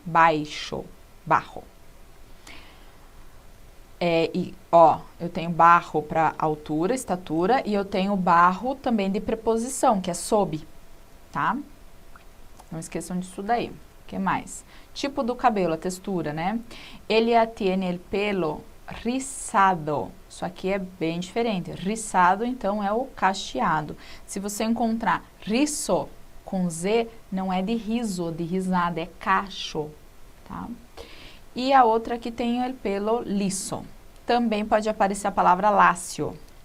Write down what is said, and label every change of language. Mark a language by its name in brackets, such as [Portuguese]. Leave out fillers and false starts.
[Portuguese] Baixo, bajo. Eu tenho barro para altura, estatura, e eu tenho barro também de preposição, que é sob, tá? Não esqueçam disso daí. O que mais? Tipo do cabelo, a textura, né? [Spanish] Ella tiene el pelo rizado. [Portuguese] Isso aqui é bem diferente. Rizado, então, é o cacheado. Se você encontrar riso com Z, não é de riso, de risada, é cacho, tá? E a outra aqui tem o pelo liso. Também pode aparecer a palavra lácio.